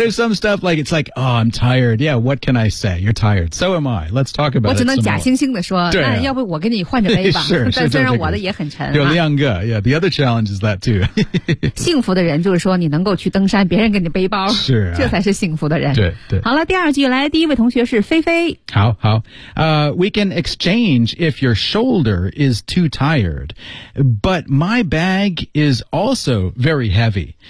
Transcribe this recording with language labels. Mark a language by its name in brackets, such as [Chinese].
[English] There's some stuff like, it's like, oh, I'm tired. Yeah, what can I say? You're tired. So am I. Let's talk about it some more. [Chinese] 我只能假惺惺地说对、啊、要不我跟你换着背吧。是。但虽然我的也很沉。有两个、 [English] yeah, the other challenge is that too. [Chinese] 幸福的人就是说你能够去登山别人给你背包。是、啊。这才是幸福的人。对。好了第二句来第一位同学是菲菲。好。 [English] We can exchange if your shoulder is too tired, but my bag is also very heavy.